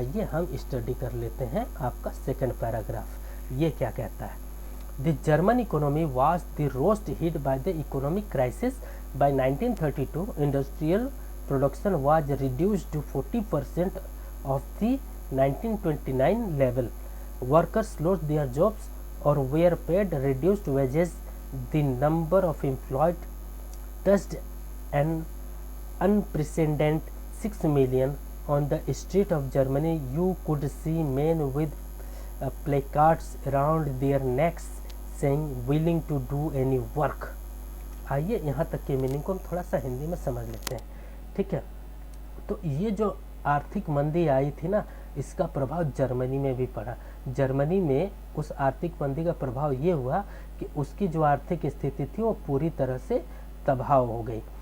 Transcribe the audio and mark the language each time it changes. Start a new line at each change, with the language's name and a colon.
Hindi: आइए हम स्टडी कर लेते हैं आपका सेकंड पैराग्राफ। ये क्या कहता है,
English: The German economy was the worst hit by the economic crisis. By 1932 industrial production was reduced to 40% of the 1929 level. Workers lost their jobs or were paid reduced wages. The number of employed touched an unprecedented 6 million. On the street of Germany, you could see men with placards around their necks saying willing to do any work.
Hindi: आइए यहाँ तक के meaning को हम थोड़ा सा हिंदी में समझ लेते हैं, ठीक है। तो ये जो आर्थिक मंदी आई थी ना, इसका प्रभाव जर्मनी में भी पड़ा। जर्मनी में उस आर्थिक मंदी का प्रभाव ये हुआ कि उसकी जो आर्थिक स्थिति थी वो पूरी तरह से तबाह हो गई।